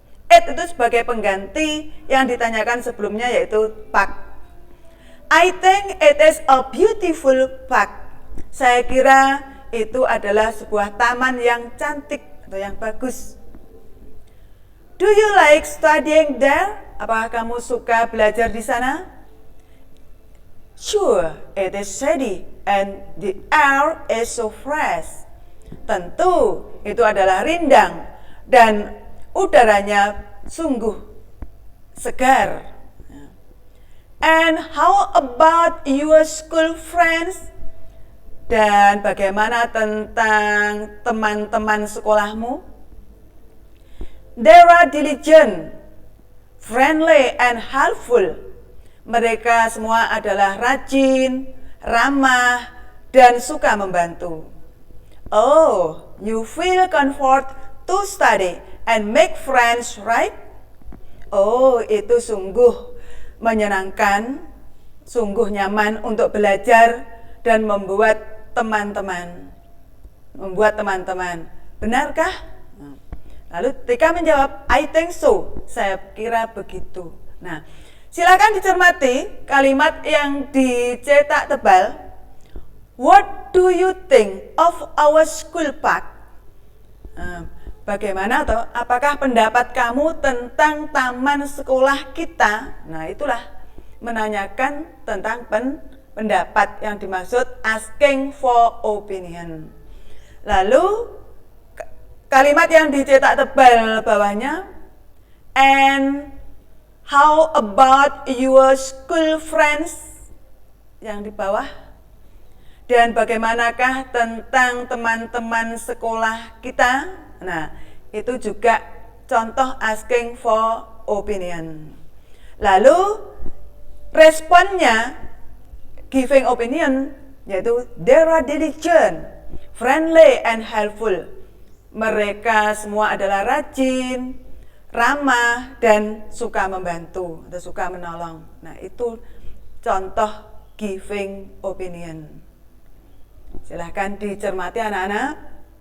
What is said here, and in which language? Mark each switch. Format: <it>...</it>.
<id>It itu sebagai pengganti yang ditanyakan sebelumnya, yaitu park.</id> <en>I think it is a beautiful park.</en> <id>Saya kira itu adalah sebuah taman yang cantik atau yang bagus.</id> <en>Do you like studying there?</en> <id>Apakah kamu suka belajar di sana?</id> <en>Sure, it is shady and the air is so fresh.</en> <id>Tentu itu adalah rindang dan udaranya sungguh segar.</id> <en>And how about your school friends?</en> <id>Dan bagaimana tentang teman-teman sekolahmu?</id> <en>They are diligent, friendly and helpful.</en> <id>Mereka semua adalah rajin, ramah, dan suka membantu.</id> <en>Oh, you feel comfort to study and make friends, right?</en> <id>Oh, itu sungguh menyenangkan, sungguh nyaman untuk belajar dan membuat teman-teman. Benarkah? Lalu Tika menjawab,</id> <en>I think so.</en> <id>Saya kira begitu. Nah, silakan dicermati kalimat yang dicetak tebal.</id> <en>What do you think of our school park?</en> <id>Bagaimana toh? Apakah pendapat kamu tentang taman sekolah kita? Nah, itulah menanyakan tentang pendapat yang dimaksud</id> <en>asking for opinion.</en> <id>Lalu kalimat yang dicetak tebal bawahnya,</id> <en>and how about your school friends?</en> <id>Yang di bawah, dan bagaimanakah tentang teman-teman sekolah kita? Nah, itu juga contoh</id> <en>asking for opinion.</en> <id>Lalu responnya</id> <en>giving opinion yaitu they are diligent, friendly and helpful.</en> <id>Mereka semua adalah rajin, ramah dan suka membantu atau suka menolong. Nah, itu contoh</id> <en>giving opinion.</en> <id>Silahkan dicermati anak-anak.</id>